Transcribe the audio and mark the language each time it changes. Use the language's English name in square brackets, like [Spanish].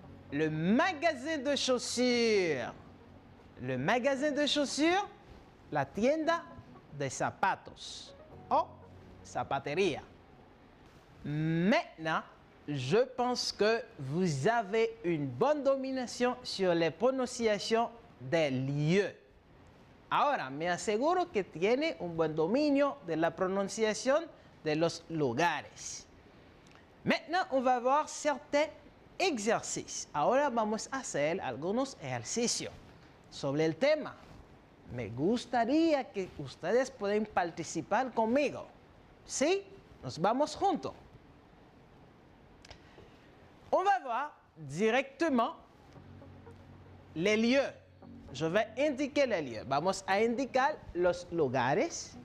[French] Le magasin de chaussures. Le magasin de chaussures, [Spanish] la tienda de zapatos. O zapatería. [French] Maintenant, je pense que vous avez une bonne domination sur les prononciations des lieux. [Spanish] Ahora, me aseguro que tiene un buen dominio de la prononciación de los lugares. [French] Maintenant, on va voir certains exercices. [Spanish] Ahora vamos a hacer algunos ejercicios sobre el tema. Me gustaría que ustedes puedan participar conmigo. ¿Sí? Nos vamos juntos. [French] On va voir directement les lieux. Je vais indiquer les lieux. [Spanish] Vamos a indicar los lugares.